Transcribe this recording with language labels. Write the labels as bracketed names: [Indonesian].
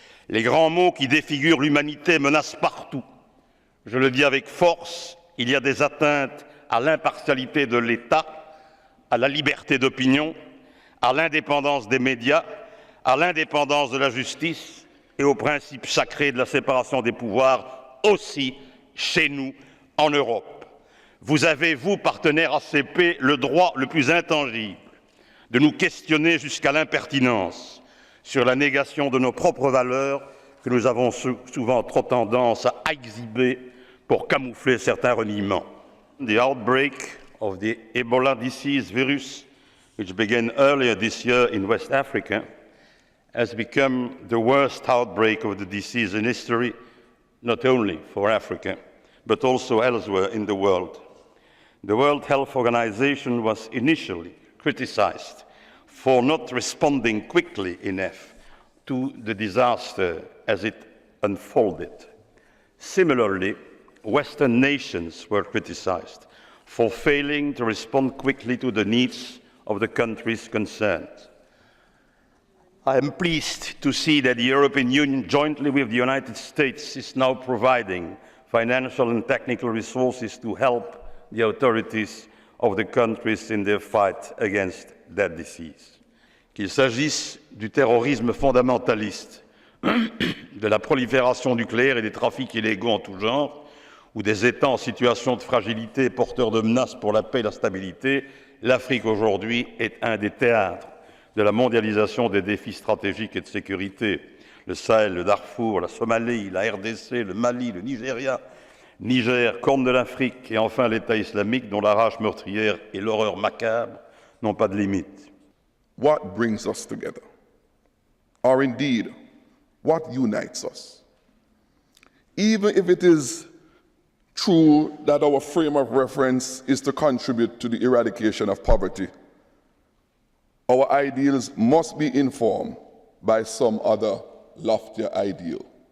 [French] Les grands mots qui défigurent l'humanité menacent partout. Je le dis avec force, il y a des atteintes à l'impartialité de l'État, à la liberté d'opinion, à l'indépendance des médias, à l'indépendance de la justice et au principe sacré de la séparation des pouvoirs, aussi chez nous, en Europe. Vous avez, vous, partenaires ACP, le droit le plus intangible de nous questionner jusqu'à l'impertinence sur la négation de nos propres valeurs que nous avons souvent trop tendance à exhiber pour camoufler certains reniements. [English] The outbreak of the Ebola disease virus, which began earlier this year in West Africa, has become the worst outbreak of the disease in history, not only for Africa, but also elsewhere in the world. The World Health Organization was initially criticized for not responding quickly enough to the disaster as it unfolded. Similarly, Western nations were criticized for failing to respond quickly to the needs of the countries concerned. I am pleased to see that the European Union, jointly with the United States, is now providing financial and technical resources to help the authorities of the countries in their fight against that disease. [French] Qu'il s'agisse du terrorisme fondamentaliste, de la prolifération nucléaire et des trafics illégaux en tout genre, ou des États en situation de fragilité porteurs de menaces pour la paix et la stabilité, l'Afrique aujourd'hui est un des théâtres de la mondialisation des défis stratégiques et de sécurité. Le Sahel, le Darfour, la Somalie, la RDC, le Mali, le Nigeria, Niger, Corne de l'Afrique et enfin l'État islamique dont la rage meurtrière et l'horreur macabre n'ont pas de limite. [English] What brings us together? Or indeed, what unites us? Even if it is true that our frame of reference is to contribute to the eradication of poverty, our ideals must be informed by some other loftier ideal.